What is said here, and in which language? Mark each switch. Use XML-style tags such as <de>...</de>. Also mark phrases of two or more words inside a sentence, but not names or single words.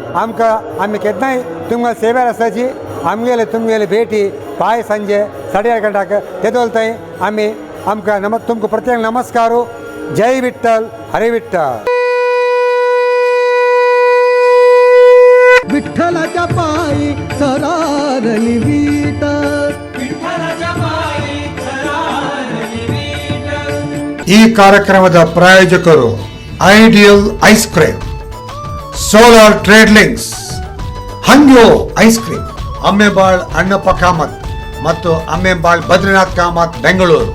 <kok>आमी केदनाय तुमकां सेव्यार आसाची तुमगेले भेटी पाय संजय 8:30 गंटाक येदोलतोय आमी आमकां तुमकां प्रत्येक नमस्कारू जय विठ्ठल हरे विठ्ठल.</kok> <mr>विठ्ठलाच्या पायी सरारली वीट</mr> <kn>ಈ ಕಾರ್ಯಕ್ರಮದ ಪ್ರಾಯೋಜಕರು ಐಡಿಯಲ್ ಐಸ್ ಕ್ರೀಮ್, ಸೋಲಾರ್ ಟ್ರೇಡ್ ಲಿಂಕ್ಸ್, ಹಂಗ್ಯೋ ಐಸ್ ಕ್ರೀಮ್, ಅಮ್ಮೆಬಾಳ್ ಅಣ್ಣಪ್ಪ ಕಾಮತ್ ಮತ್ತು ಅಮ್ಮೆಬಾಳ್ ಬದ್ರಿನಾಥ್ ಕಾಮತ್ ಬೆಂಗಳೂರು.</kn>